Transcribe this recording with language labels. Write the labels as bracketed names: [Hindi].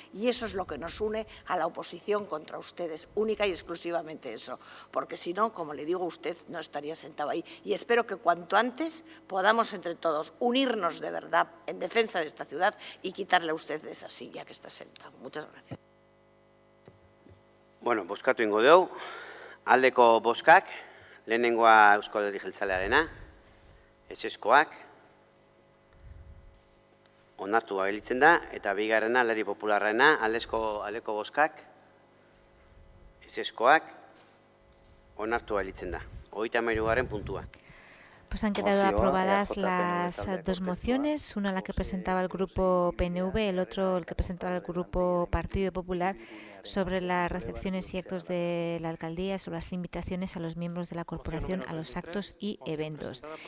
[Spanish] Y eso es lo que nos une a la oposición contra ustedes, única y exclusivamente eso. Porque si no, como le digo, usted no estaría sentado ahí. Y espero que cuanto antes podamos entre todos unirnos de verdad en defensa de esta ciudad y quitarle a usted de esa silla que está sentado. Muchas gracias. [Basque] Bueno, bozkatu ingo dugu, aldeko bozkak, lehenengoa Eusko Alderdi Jeltzalearena, ezezkoak, onartu gelditzen da, eta bigarrena Alderdi Popularrena, aldeko bozkak, ezezkoak, onartu gelditzen da. 33. puntua. [Spanish] Pues han quedado aprobadas las dos mociones, una la que presentaba el grupo PNV, el otro el que presentaba el grupo Partido Popular, sobre las recepciones y actos de la alcaldía, sobre las invitaciones a los miembros de la corporación a los actos y eventos.